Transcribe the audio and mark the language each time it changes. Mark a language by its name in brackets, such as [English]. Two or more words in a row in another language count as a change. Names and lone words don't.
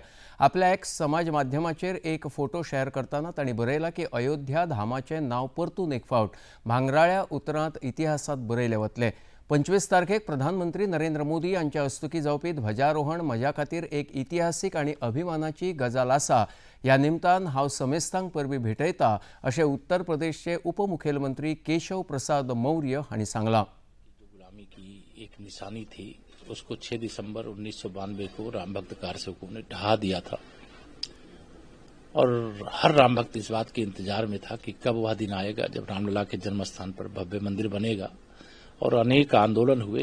[Konkani] आपल्या एक्स समाज माध्यमाचेर एक [English] photo share [Konkani] करतना तांणी बरयला की अयोध्या धामाचें नांव परतून एक फावट भांगराळ्या उतरांत इतिहासांत बरयलें वतलें. 25 तारखेक प्रधानमंत्री नरेंद्र मोदी यांच्या हस्तुकी जावपी ध्वजारोहण म्हज्या खातीर एक इतिहासीक आनी अभिमानाची गजाल आसा. ह्या निमतान हांव समेस्तांक परबीं भेटयता अशें उत्तर प्रदेशचे उपमुखेलमंत्री केशव प्रसाद मौर्य हांणी सांगलां. [Hindi] गुलामी की एक निशानी थी, उसको 6 दिसंबर 1992 को राम भक्त कारसेवकों ने ढहा दिया था और हर राम भक्त इस बात के इंतजार में था कि कब वह दिन आएगा जब रामलला के जन्म स्थान पर भव्य मंदिर बनेगा. और अनेक आंदोलन हुए.